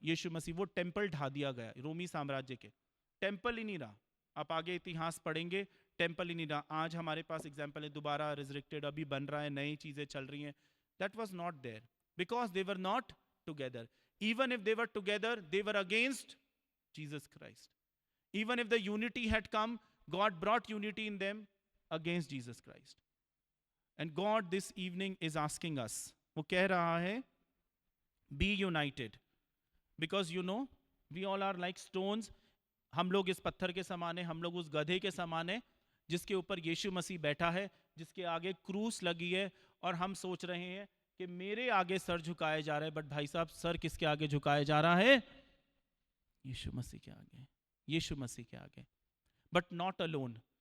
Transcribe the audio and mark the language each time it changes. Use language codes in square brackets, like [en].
[hi] यीशु मसीह, वो टेम्पल ढा दिया गया रोमी साम्राज्य के, टेम्पल ही नहीं रहा। आप आगे इतिहास पढ़ेंगे, टेम्पल ही नहीं रहा। आज हमारे पास एग्जाम्पल है, दोबारा रिजरेक्टेड अभी बन रहा है, नई चीजें चल रही हैं। [en] That was not there because they were not together. Even if they were together, they were against Jesus Christ. Even if the unity had come, God brought unity in them against Jesus Christ. And God this evening is asking us, [hi] वो कह रहा है, [en] be united. Because you know, we all are like stones. [hi] हम लोग इस पत्थर के समान है, हम लोग उस गधे के समान है जिसके ऊपर यीशु मसीह बैठा है, जिसके आगे क्रूस लगी है, और हम सोच रहे हैं कि मेरे आगे सर झुकाया जा रहा है। बट भाई साहब, सर किसके आगे झुकाया जा रहा है? यीशु मसीह के आगे, यीशु मसीह के आगे। [en] But not alone.